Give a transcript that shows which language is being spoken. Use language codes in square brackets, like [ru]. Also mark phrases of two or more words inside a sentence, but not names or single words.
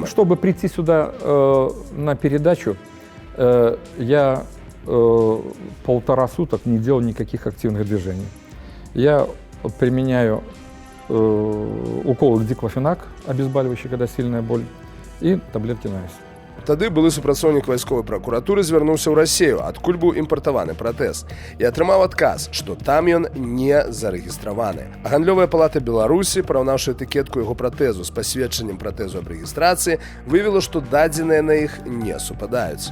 [ru] Чтобы прийти сюда на передачу, я 1,5 суток не делал никаких активных движений. Я применяю уколы диклофенак, обезболивающий, когда сильная боль, и таблетки на вес. [be] Тады былы супрацоўнік вайсковай пракуратуры звярнуўся ў Расію, адкуль быў імпартаваны пратэз, і атрымаў адказ, што там ён не зарэгістраваны. А гандлёвая палата Беларусі, параўнаўшы этыкетку яго пратэзу з пасведчаннем пратэзу аб рэгістрацыі, выявіла, што дадзеныя на іх не супадаюць.